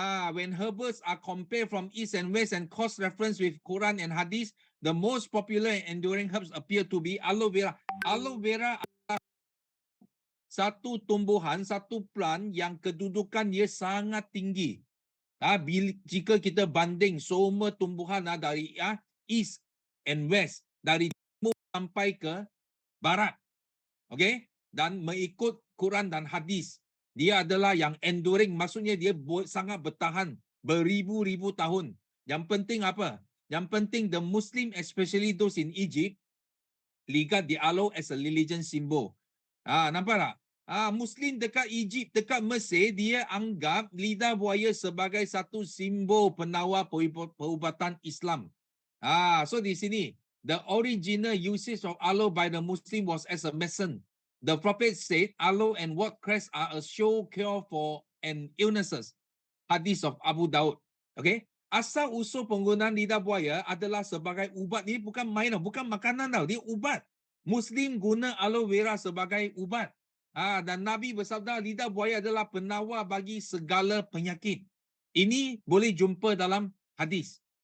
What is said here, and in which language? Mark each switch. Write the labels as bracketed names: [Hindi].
[English] When herbals are compared from east and west and cross reference with Quran and Hadith, the most popular and enduring herbs appear to be aloe vera. [Malay] Aloe vera adalah satu tumbuhan, satu plant yang kedudukan dia sangat tinggi. Jika kita banding semua tumbuhan dari [English] east and west, [Malay] dari timur sampai ke barat. Okay? Dan mengikut Quran dan Hadis. Dia adalah yang enduring, maksudnya dia sangat bertahan beribu-ribu tahun. Yang penting apa? Yang penting [English] the Muslim, especially those in Egypt, regard the aloe as a religion symbol. [Malay] Nampak tak? Muslim dekat Egypt, dekat Mesir, dia anggap lidah buaya sebagai satu simbol penawar perubatan Islam. [English] So [Malay] di sini, [English] the original usage of aloe by the Muslim was as a medicine. The Prophet said, aloe and watercress are a sure cure for illnesses. Hadis of Abu Daud. Okay? [Malay] Asal usul penggunaan lidah buaya adalah sebagai ubat. Dia bukan main, bukan makanan tau. Dia ubat. Muslim guna aloe vera sebagai ubat. Dan Nabi bersabda, lidah buaya adalah penawar bagi segala penyakit. Ini boleh jumpa dalam hadis.